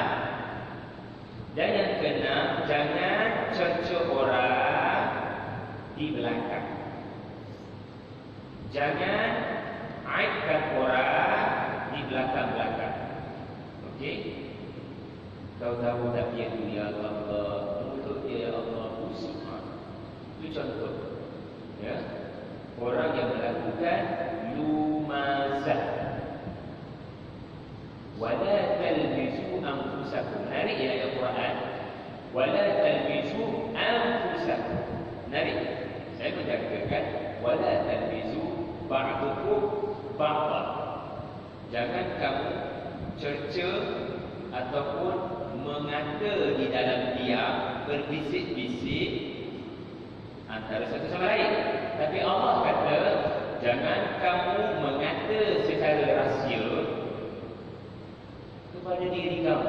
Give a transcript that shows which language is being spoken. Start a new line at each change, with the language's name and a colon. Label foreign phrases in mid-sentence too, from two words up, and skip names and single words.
Malay: Dan yang keenam, jangan cerca orang di belakang. Jangan aibkan orang di belakang-belakang. Okey? Kau tahu tak dia tu
Arabic: يا الله,
Malay: mulut dia
Arabic: يا الله
Malay: pusing. Itu contoh. Ya. Orang yang melakukan lumazah.
Arabic: ولا تلبسوا أنفسكم.
Malay: Menarik ya ayat Quran.
Arabic: ولا تلبسوا أنفسكم.
Malay: Menarik. Saya menjagakan
Arabic: ولا تلبسوا بعضكم بعضا.
Malay: Jangan kamu cerca ataupun mengata di dalam diam, berbisik-bisik antara satu sama lain. Tapi Allah kata jangan kamu mengata secara rahsia kepada diri kamu.